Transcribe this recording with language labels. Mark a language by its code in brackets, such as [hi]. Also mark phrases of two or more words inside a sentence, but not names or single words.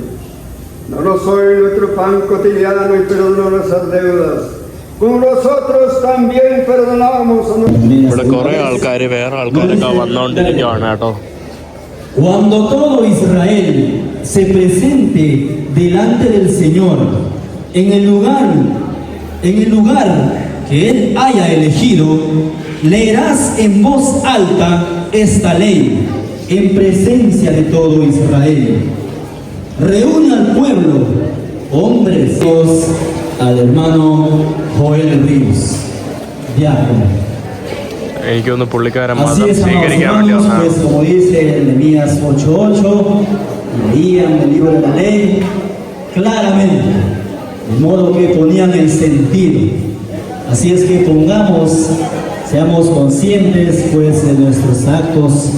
[es] Danos hoy nuestro pan cotidiano y perdona nuestras deudas, como nosotros también perdonamos a nuestros. [ml] ഇവിടെ കുറേ ആൾക്കാർ വേറെ ആൾക്കാരൊക്കെ വന്നുകൊണ്ടിരിക്കുകയാണ് കേട്ടോ. [es] Cuando todo Israel se presente delante del Señor en el lugar que Él haya elegido, leerás en voz alta esta ley en presencia de todo Israel. Reúne al pueblo, hombres, al hermano Joel Ríos, diácono. [ml] എനിക്കൊന്ന് പുള്ളിക്കാരൻ [es] Así [ml] മതം [es] es, [ml] സ്വീകരിക്കാൻ വേണ്ടി [es] hermanos, [ml] വന്നതാണ്. [es] pues como dice Nehemías 8:8, leían el libro de la ley claramente, de modo que ponían el sentido. Así es que seamos conscientes pues de nuestros actos.